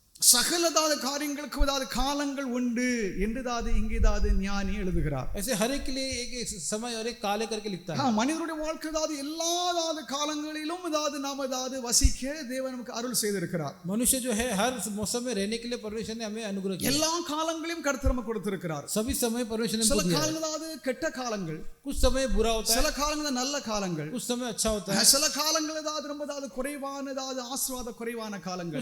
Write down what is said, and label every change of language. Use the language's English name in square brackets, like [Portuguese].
[Tamil] சகலதாத காரியங்களுக்கு காலங்கள் உண்டு என்று இங்கே ஞானி எழுதுகிறார். [Hindi] ऐसे हर एक के लिए एक समय और एक काल करके लिखता है. [Tamil] மனிதனுடைய வாழ்க்கை எல்லா காலங்களிலும் நாம வசிக்க தேவன் நமக்கு அருள் செய்திருக்கிறார். [Hindi] मनुष्य जो है हर मौसम में रहने के लिए परमेश्वर ने हमें अनुग्रह किया. [Tamil] எல்லா காலங்களையும் கர்த்தர் நமக்கு கொடுத்திருக்கிறார். [Hindi] सभी समय परमेश्वर ने [Tamil] சில காலங்கள் கெட்ட காலங்கள், [Hindi] कुछ समय बुरा होता है. [Tamil] சில காலங்கள் நல்ல காலங்கள், [Hindi] कुछ समय अच्छा होता है. [Tamil] சில காலங்கள் ரொம்ப குறைவான ஆசீர்வாத குறைவான காலங்கள்,